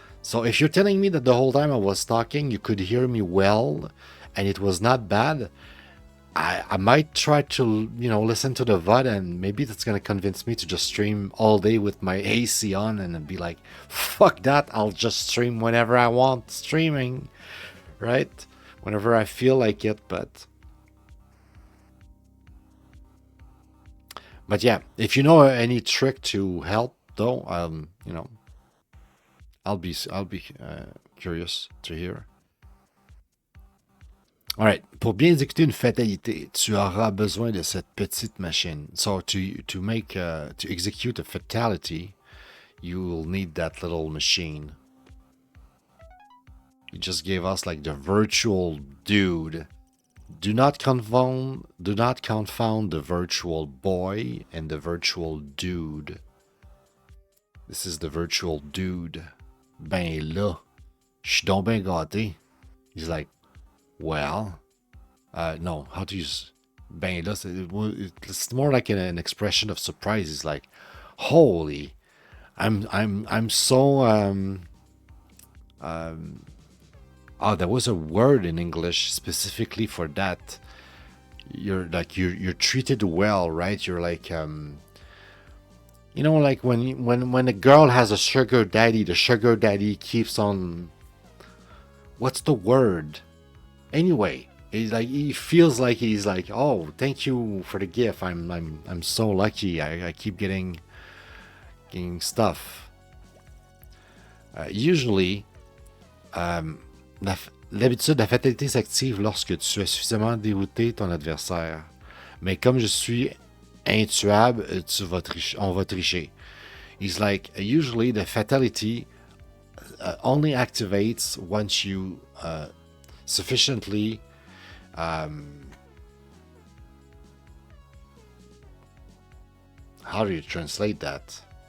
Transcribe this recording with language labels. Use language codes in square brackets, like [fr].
[en] So if you're telling me that the whole time I was talking you could hear me well and it was not bad, I might try to listen to the VOD and maybe that's gonna convince me to just stream all day with my AC on and then be like, fuck that, I'll just stream whenever I want streaming, right? Whenever I feel like it. But yeah, if you know any trick to help, though, I'll be curious to hear. [fr] Alright, pour bien exécuter une fatalité, tu auras besoin de cette petite machine. [en] So to make to execute a fatality, you will need that little machine. You just gave us like the virtual dude. Do not confound the virtual boy and the virtual dude. This is the virtual dude. [fr] Ben là, je suis donc ben gâté. [en] He's like, well, no, how to use [fr] ben là? [en] It's more like an expression of surprise. He's like, holy, I'm so Oh, there was a word in English specifically for that. You're treated well, right? You're like you know, like when a girl has a sugar daddy, the sugar daddy keeps on, what's the word? Anyway, he's like, he feels like he's like, oh, thank you for the gift. I'm so lucky. I keep getting stuff. [fr] Usually, l'habitude, la fatalité s'active lorsque tu as suffisamment dérouté ton adversaire. Mais comme je suis intuable, on va tricher. [en] He's like, usually the fatality only activates once you sufficiently how do you translate that?